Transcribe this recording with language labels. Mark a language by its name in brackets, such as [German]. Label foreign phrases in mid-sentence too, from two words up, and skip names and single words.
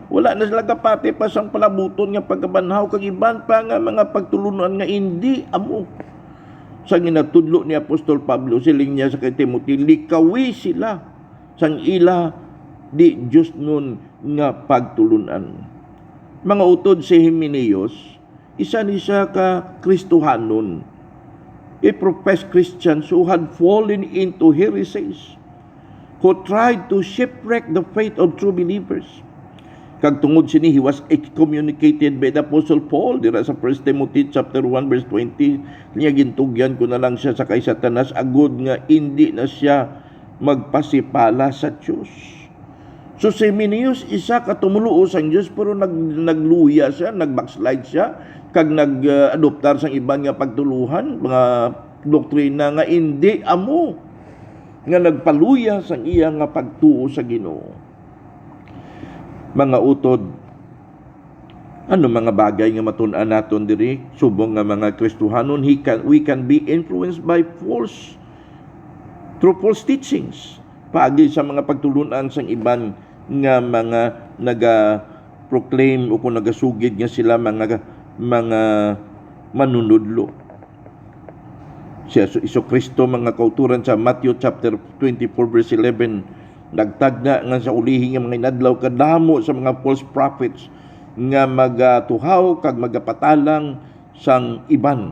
[Hiligaynon] Wala na sila kapati pa sang palabuton nga pagkabanhaw kag iban pa nga mga pagtulunan nga hindi amo. Sa ginatudlo ni Apostol Pablo siling niya sa kay Timothy, likawi sila sang ila di Diyos nun nga pagtulunan. Mga utod si Himeneos, isa ni siya ka Kristohanon, [English] a professed Christians who had fallen into heresies, who tried to shipwreck the faith of true believers. [Hiligaynon] Kag tungod sini, [English] he was excommunicated by the Apostle Paul [Hiligaynon] dira sa [English] 1 Timothy chapter 1 verse 20. [Hiligaynon] Niya gintugyan ko na lang siya sa kay Satanas agud nga hindi na siya magpasipala sa Diyos. So si Himeneos isa ka tumuluo sang Diyos pero nagluya siya, nagbackslide siya kag nag-adoptar sang iban nga pagtuluhan, mga doktrina nga hindi amo nga nagpaluya sang iya nga pagtuo sa Ginoo. Mga utod, ano mga bagay nga matun-an naton diri subong nga mga Kristohanon, [English] we can be influenced by through false teachings [Hiligaynon] paagi sa mga pagtulunan sang iban nga mga naga-proclaim o kung nagasugid nga sila mga manunudlo. Si Iso Kristo mga kauturan sa Matthew chapter 24 verse 11, nagtagna nga sa ulihi nga mga inadlaw kadamo sa mga [English] false prophets [Hiligaynon] nga magatuhaw kag magapatalang sang iban.